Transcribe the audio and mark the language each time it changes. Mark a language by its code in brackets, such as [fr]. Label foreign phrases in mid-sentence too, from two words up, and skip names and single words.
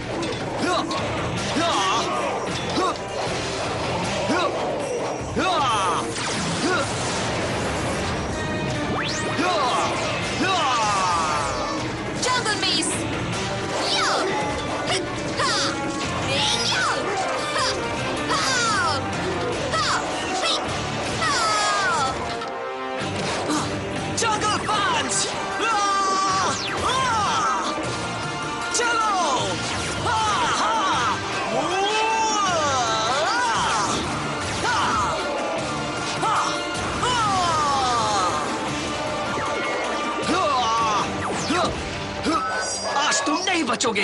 [en] Jungle Beast! Yo! Ha! Yo! Ha! Ha! Ha! Ha! Jungle Punch! [hi] चलो! आज तुम नहीं बचोगे।